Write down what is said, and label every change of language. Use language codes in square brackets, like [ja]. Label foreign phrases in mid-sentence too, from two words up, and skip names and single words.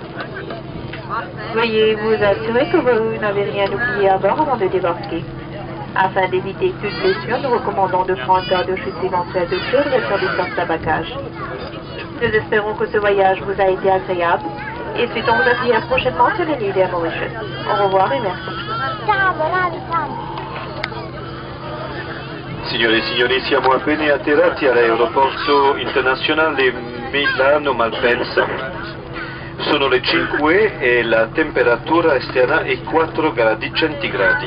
[fr] Veuillez vous assurer que vous n'avez rien oublié à bord avant de débarquer. Afin d'éviter toute blessure, nous recommandons de prendre garde-chute éventuelle de clé et de sur des bagages. Nous espérons que ce voyage vous a été agréable et souhaitons vous accueillir prochainement sur les lignes d'Air Mauritius. Au revoir et merci. [it] Signore e signori, siamo appena atterrati all'aeroporto internazionale Milano-Malpensa. Sono le 5 e la temperatura esterna è 4 gradi centigradi.